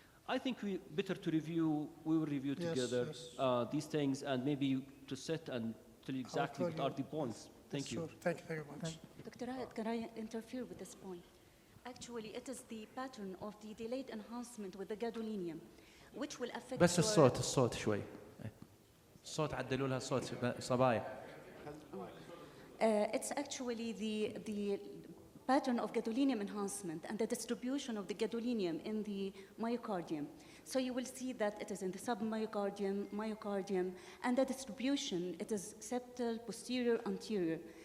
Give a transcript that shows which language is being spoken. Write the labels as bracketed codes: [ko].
[en] I think we will review together these things, and maybe to sit and tell you exactly what are the points. Thank you. Sure. Thank you very much. Dr. Raed, can I interfere with this point? Actually, it is the pattern of the delayed enhancement with the gadolinium, which will affect [ar] بس الصوت شوي. الصوت عدلوا لها الصوت صبايا. [en] It's actually the pattern of gadolinium enhancement and the distribution of the gadolinium in the myocardium. So you will see that it is in the submyocardium, myocardium, and the distribution, it is septal, posterior, anterior.